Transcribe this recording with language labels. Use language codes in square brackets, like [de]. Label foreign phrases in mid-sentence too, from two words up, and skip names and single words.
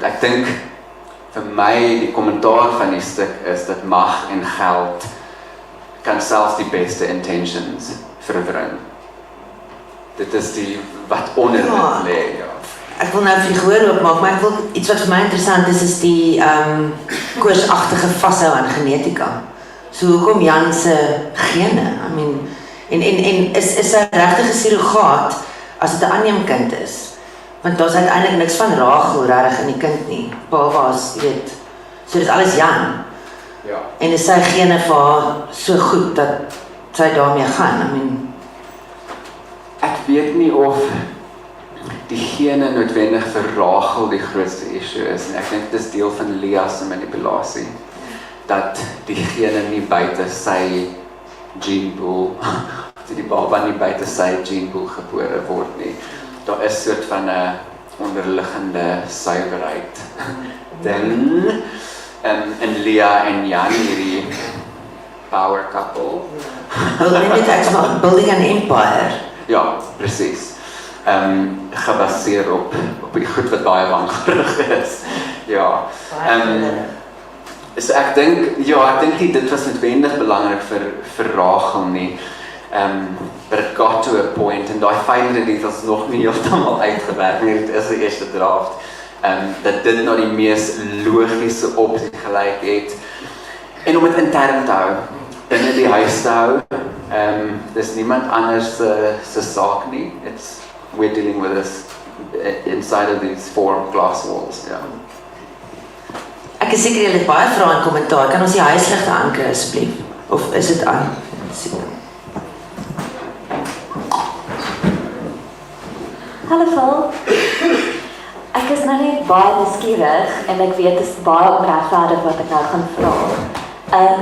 [af] Ek dink vir my die kommentaar van die stuk is dat mag en geld kan selfs die beste intentions verwring. Dit is die wat onder dit lê, ja. Ek wil nou vir die gehoor oopmaak, maar ek wil iets wat vir my interessant is die koersagtige vashou aan genetika. So hoekom Jan se gene? [en] I mean, [af] en is hy regtig 'n surrogaat as dit 'n aanneemkind is? Want daar's uiteindelik niks van Rachel regtig in die kind nie. Behalwe as, jy weet, so dis alles Jan. Ja. En is sy gene vir haar so goed dat sy daarmee gaan? [en] I mean, [af] Ek weet nie of die gene noodwendig vir Rachel die grootste issue is. En ek dink dit is deel van Lea se manipulasie. Dat die gene nie buite sy genepool, die baba nie buite sy genepool gebore word nie. Daar is soort van 'n onderliggende suiwerheid ding. En Lea en Jan, hierdie [en] power couple. building an empire. [af] Ja, presies. Gebaseer op die goed wat baie wankerig is. Ja. So ek dink nie dit was noodwendig belangrik vir Rachel nie. [en] But it got to a point, [af] en daai fynere details nog nie heeltemal uitgewerk nie, dit is die eerste draft, dat dit nou die mees logiese opsie gelyk het. En om dit intern te hou, binne die huis te hou, dis niemand anders se saak nie. [en] We're dealing with this inside of these 4 glass walls, [af] ja. Ek is seker julle het baie vrae en kommentaar. Kan ons die huisligte aankry asseblief? Of is dit aan? Hallo Val. Ek is nou net baie nuuskierig en ek weet dit is baie onregverdig wat ek nou gaan vra.